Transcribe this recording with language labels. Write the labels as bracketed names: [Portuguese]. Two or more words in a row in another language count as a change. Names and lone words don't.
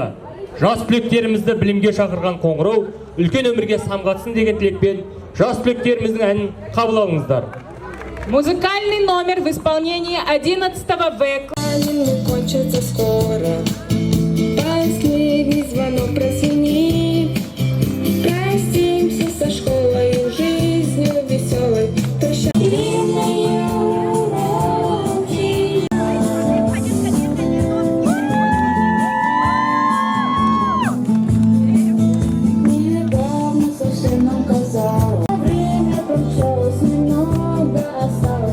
[Kazakh] Жас түлектерімізді білімге шақырған қоңырау, үлкен өмірге самғатсын деген тілекпен, жас түлектеріміздің әнін қабыл алыңыздар. [Russian] Музыкальный номер в исполнении 11 В. Не кончится скоро. Последний звонок прозвенит. Простимся со школой, жизнью веселой. Недавно совсем нам казалось, время промчалось, немного осталось.